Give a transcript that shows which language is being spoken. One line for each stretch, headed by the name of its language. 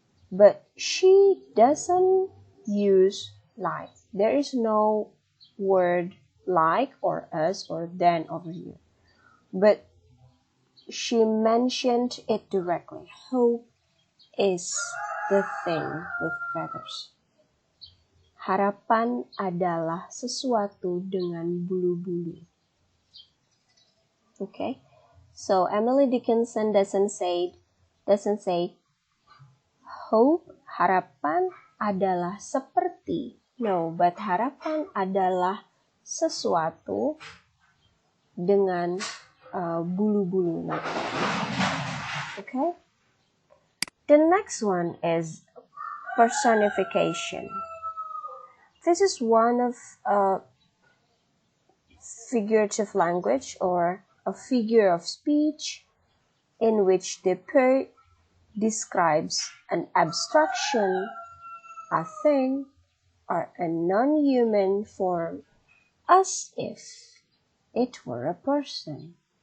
English: But she doesn't use like. There is no word like or as or than over here. But she mentioned it directly. Hope is the thing with feathers.
Indonesian: Harapan adalah sesuatu dengan bulu-bulu.
English: Okay, so Emily Dickinson doesn't say hope,
Indonesian: harapan adalah seperti.
English: No, but
Indonesian: harapan adalah sesuatu dengan bulu-bulu.
English: Okay? The next one is personification. This is one of figurative language or a figure of speech in which the poet describes an abstraction, a thing, or a non-human form as if it were a person.